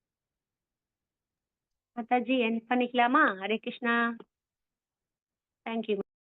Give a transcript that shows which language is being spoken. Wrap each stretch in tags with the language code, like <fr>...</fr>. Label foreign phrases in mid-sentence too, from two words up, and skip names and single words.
<ta>माताजी एंड பண்ணிக்கலாமா? हरे कृष्णा.</ta> <en>thank you.</en>